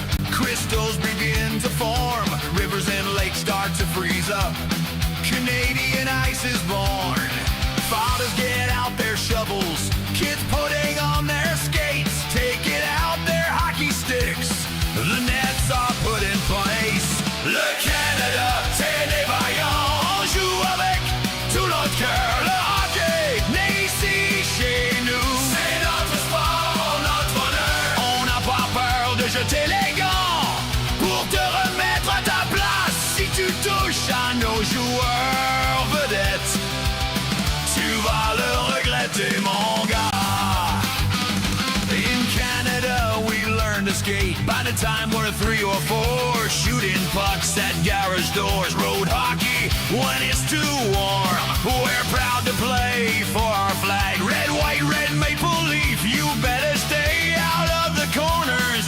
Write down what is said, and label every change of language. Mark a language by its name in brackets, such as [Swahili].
[English] Crystals begin to form. Rivers and lakes start to freeze up. Canadian ice is born. Fathers get out their shovels. Kids putting on their skates. Taking out their hockey sticks. The nets are put in place. [French] Le Canada, c'est des vaillants. On joue avec tout notre cœur. Le hockey, né ici chez nous. C'est notre sport, notre bonheur. On n'a pas peur de jeter les gants pour te remettre à ta place. Si tu touches à nos joueurs vedettes, tu vas le regretter, mon gars. [English] In Canada, we learn to skate. By the time we're 3 or 4, shooting pucks at garage doors. Road hockey when it's too warm. We're proud to play for our flag. Red, white, red, maple leaf. You better stay out of the corners.